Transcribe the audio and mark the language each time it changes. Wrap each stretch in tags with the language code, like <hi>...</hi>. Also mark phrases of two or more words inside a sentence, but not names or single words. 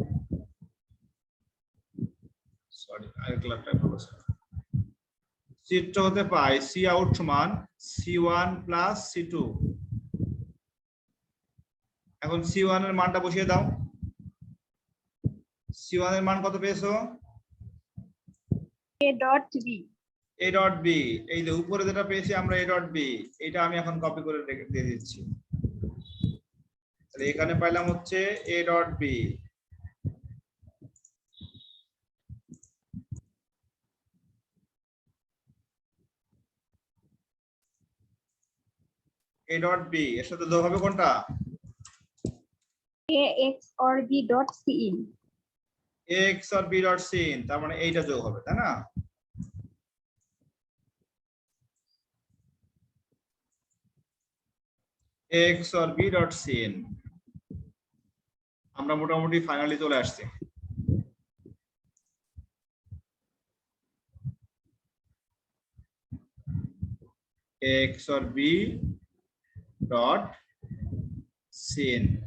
<bn>সরি, আরেক কালারটা ভালো ছিল। চিত্র হতে পাই</bn> <en>C out</en> <bn>সমান C1 প্লাস C2। এখন C1 এর মানটা বসিয়ে দাও। C1 এর মান কত পেয়েছো?</bn> <en>A dot B. A dot B,</en> <bn>এই যে উপরে যেটা পেয়েছি আমরা</bn> <en>A dot B,</en> <bn>এটা আমি এখন কপি করে দিয়ে দিচ্ছি। তাহলে এখানে পাইলাম হচ্ছে</bn> <en>A dot B। A dot B</en> <bn>এর সাথে যোগ হবে কোনটা?</bn> <en>AX or B dot CE. AX or B dot CIN,</en> <bn>তার মানে এইটা যোগ হবে, তাই না?</bn> <en>AX or B dot CIN,</en> <bn>আমরা মোটামুটি ফাইনালি চলে আসছি।</bn> <en>AX or B dot CIN।</en>